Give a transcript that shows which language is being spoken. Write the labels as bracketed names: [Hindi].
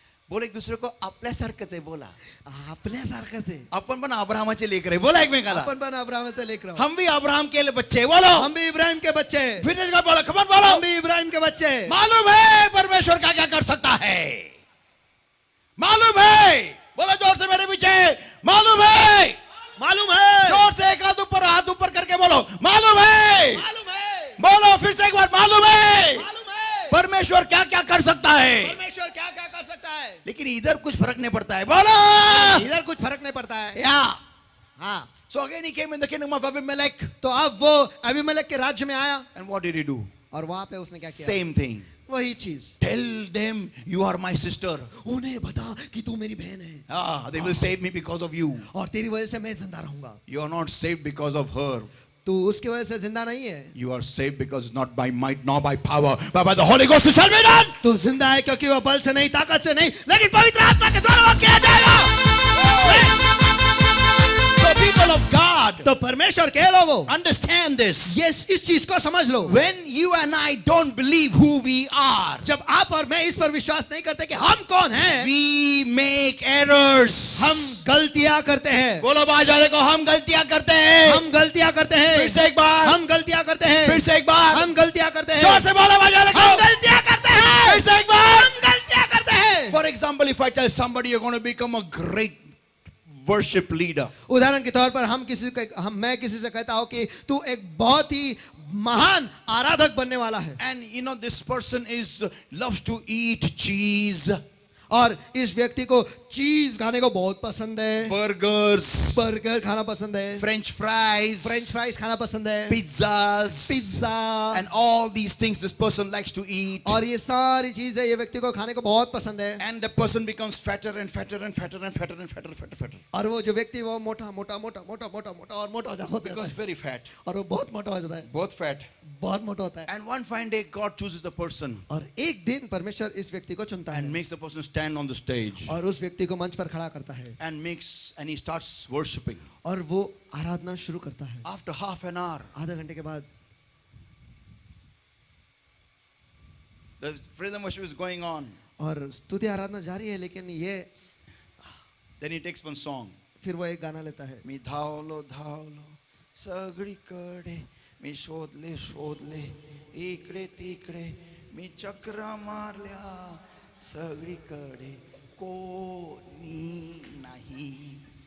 [Hindi] बोले एक दूसरे को [Marathi] आपल्यासारखंच आहे. बोला आपल्यासारखंच आहे. आपण पण अब्राहमाचे लेकर आहे. बोला एकमेकाला. आपण पण अब्राहमाचे लेकर आहोत. [Hindi] हम भी अब्राहम के बच्चे हैं. बोलो. हम भी इब्राहिम के बच्चे हैं. फिर इसका बोलो. खबर बोलो. हम भी इब्राहिम के बच्चे हैं. मालूम है परमेश्वर क्या क्या कर सकता है. मालूम है. बोलो जोर से मेरे पीछे. मालूम है. मालूम है. जोर से एक हाथ ऊपर करके बोलो. मालूम है. मालूम है. बोलो फिर से एक बार. मालूम है. मालूम है. परमेश्वर क्या क्या कर सकता है. परमेश्वर क्या क्या कर सकता है. लेकिन इधर कुछ फर्क नहीं पड़ता है. बोलो. इधर कुछ फर्क नहीं पड़ता है. Yeah. हाँ. [English] So again he came in the kingdom of Abimelech. [Hindi] तो अब वो अबीमेलेक के राज्य में आया, [English] And what did he do? [Hindi] और वहां पे उसने क्या किया? [English] Same thing. [Hindi] वही चीज. [English] Tell them you are my sister. [Hindi] उन्हें बता कि तू मेरी बहन है, [English] They will save me because of you. [Hindi] और तेरी वजह से मैं जिंदा रहूंगा. [English] You are not saved because of her. [Hindi] तू उसकी वजह से जिंदा नहीं है. [English] You are saved because not by might nor by power, but by the Holy Ghost it shall be done. [Hindi] तू जिंदा है क्योंकि वो बल से नहीं, ताकत से नहीं, लेकिन पवित्र आत्मा के द्वारा वो किया जाएगा. [English] So people of God, [Hindi] तो परमेश्वर के लोगों, [English] understand this. [Hindi] ये इस चीज को समझ लो. [English] When you and I don't believe who we are, [Hindi] जब आप और मैं इस पर विश्वास नहीं करते कि हम कौन हैं, [English] we make errors. [Hindi] हम गलतियां करते हैं. बोलो बाहर जाने को. हम गलतियां करते हैं. हम गलतियां करते हैं. फिर से एक बार. हम गलतियां करते हैं. फिर से एक बार. हम गलतियां करते हैं. जोर से बोलो बाहर जाने को. हम गलतियां करते हैं. फिर से एक बार. हम गलतियां करते हैं. [English] For example, if I tell somebody you're going to become a great worship leader, [Hindi] उदाहरण के तौर पर मैं किसी से कहता हूं कि तू एक बहुत ही महान आराधक बनने वाला है, [English] and you know this person loves to eat cheese, [Hindi] और इस व्यक्ति को चीज खाने को बहुत पसंद है, [English] burgers, [Hindi] बर्गर खाना पसंद है, [English] French fries [Hindi] खाना पसंद है, [English] pizzas, [Hindi] pizza, [English] and all these things this person likes to eat, [Hindi] और ये सारी चीजें ये व्यक्ति को खाने को बहुत पसंद है, [English] and the person becomes fatter and fatter and fatter and fatter and fatter [Hindi] और वो जो व्यक्ति वो मोटा और मोटा हो जाता [English] becomes [Hindi] है, [English] very fat, [Hindi] और वो बहुत मोटा हो जाता है, [English] both fat, [Hindi] बहुत मोटा होता है. [English] and one fine day God chooses the person [Hindi] और एक दिन परमेश्वर इस व्यक्ति को चुनता [English] and [Hindi] है, [English] makes the person stand on the stage [Hindi] और उस व्यक्ति को मंच पर खड़ा करता है, [English] and he starts worshiping. [Hindi] और वो आराधना शुरू करता है. [English] After half an hour, [Hindi] आधा घंटे के बाद [English] the praise and worship is going on. [Hindi] और स्तुति आराधना जारी है, लेकिन ये [English] Then he takes one song. [Hindi] फिर वो एक गाना लेता है. [Marathi] मी धावलो सगळीकडे, मी शोधले इकडे तिकडे, मी चक्रा मारल्या सगळीकडे, कोणी नाही.